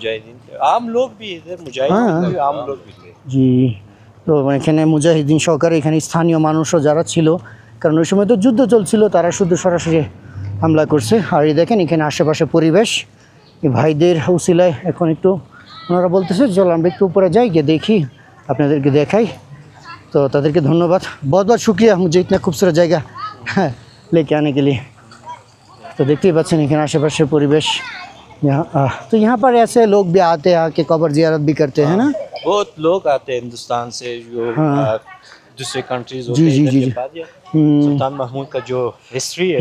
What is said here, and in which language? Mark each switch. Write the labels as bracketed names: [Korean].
[Hindi] मुजाहिदीन आम लोग भी इधर मुजाहिदीन आम लोग भी थे [Bangla] জি। তো এখানে মুজাহিদিন সহকারে এখানে স্থানীয় মানুষও যারা ছিল, কারণ ওই সময় তো যুদ্ধ চলছিল, তারা শুধু সরাসরি হামলা করছে। আর এই দেখেন এখানে আশেপাশে পরিবেশ, এই ভাইদের উসিলায় এখন একটু ওনারা বলতেছে চলো আমরা একটু উপরে যাই, গিয়ে দেখি আপনাদেরকে দেখাই। তো তাদেরকে ধন্যবাদ, [Hindi] बहुत बहुत शुक्रिया मुझे इतना खूबसूरत जगह लेके आने के लिए। तो देखते [Bangla] पाচ্ছেন এখানে আশেপাশের পরিবেশ। [Hindi] तो यहाँ पर ऐसे लोग भी आते हैं, आके कब्र ज़ियारत भी करते हैं ना? बहुत लोग आते हैं हिंदुस्तान से, जो दूसरे कंट्रीज होते जी, हैं जी, इधर जी, के जी। बाद ये सुल्तान महमूद का जो हिस्ट्री है